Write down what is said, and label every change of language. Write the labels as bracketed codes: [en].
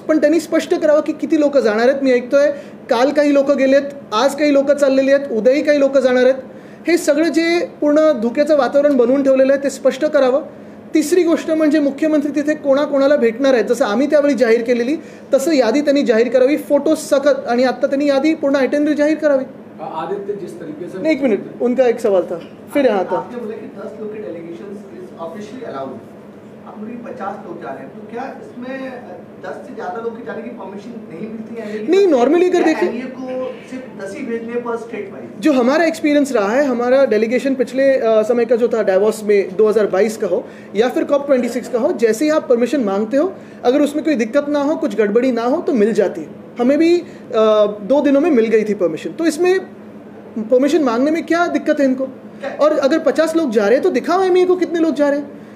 [mr] पण त्यांनी स्पष्ट करावं की किती लोक जाणार आहेत. मी ऐकतोय काल काही लोक गेलेत, आज काही लोक चाललेली आहेत, उद्याही काही लोक जाणार आहेत. हे सगळं जे पूर्ण धुक्याचं वातावरण बनवून ठेवलेलं आहे ते स्पष्ट करावं. तिसरी गोष्ट म्हणजे मुख्यमंत्री तिथे कोणाकोणाला भेटणार आहेत. जसं आम्ही त्यावेळी जाहीर केलेली तसं यादी त्यांनी जाहीर करावी, फोटो सकट. आणि आता त्यांनी यादी पूर्ण आयटेनरी जाहीर करावी. [hi] आदित्य जिस तरीके से एक मिनट, उनका एक सवाल था. फिर यहाँ था आपने बोला कि 10 लोग के डेलीगेशन ऑफिशियली अलाउड. आप बोलिए 50 लोग जा रहे हैं, तो क्या इसमें 10 से ज़्यादा लोग के जाने की परमिशन नहीं मिलती है? नहीं, नॉर्मली अगर देखिए MEA को सिर्फ 10 ही भेजने पर स्टेट वाइज. जो हमारा एक्सपीरियंस रहा है, हमारा डेलीगेशन पिछले समय का जो था डावोस में 2022 का हो या फिर COP26 का हो, जैसे ही आप परमिशन मांगते हो अगर उसमें कोई दिक्कत ना हो, कुछ गड़बड़ी ना हो तो मिल जाती है. हमें भी 2 दिनों में मिल गई थी परमिशन. तो इसमें परमिशन मांगने में क्या दिक्कत है इनको? और अगर 50 लोग जा रहे हैं तो दिखाओ MEA को कितने लोग जा रहे हैं.